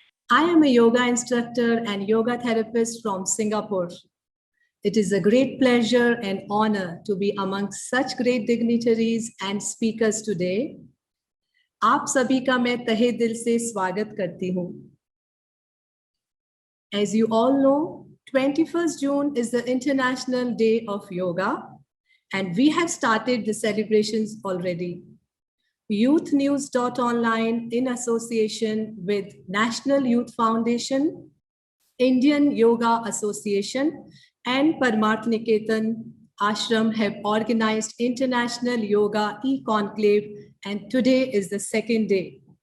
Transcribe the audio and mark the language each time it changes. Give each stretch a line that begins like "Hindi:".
English: I am a yoga instructor and yoga therapist from Singapore. It is a great pleasure and honor to be amongst such great dignitaries and speakers today.
Hindi: आप सभी का मैं तहे दिल से स्वागत करती हूँ.
English: As you all know, 21st June is the International Day of Yoga, and we have started the celebrations already. YouthNews.online, in association with National Youth Foundation, Indian Yoga Association, and Parmarth Niketan Ashram have organized International Yoga E-Conclave, and today is the second day.